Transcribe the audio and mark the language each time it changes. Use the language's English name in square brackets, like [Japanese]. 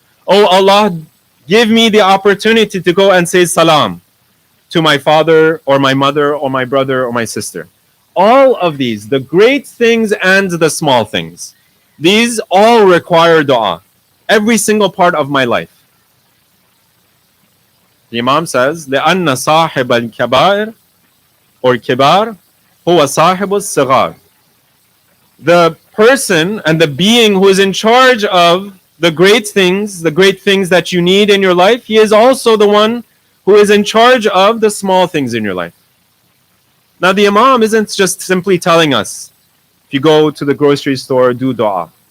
[English] Oh Allah, give me the opportunity to go and say salam to my father or my mother or my brother or my sister. All of these, the great things and the small things, these all require dua. every single part of my life. The Imam says, [Arabic] لأن صاحب الكبائر or kibar هو صاحب الصغار. [English] The person and the being who is in charge of the great things that you need in your life, he is also the one who is in charge of the small things in your life. Now the Imam isn't just simply telling us, if you go to the grocery store, do dua.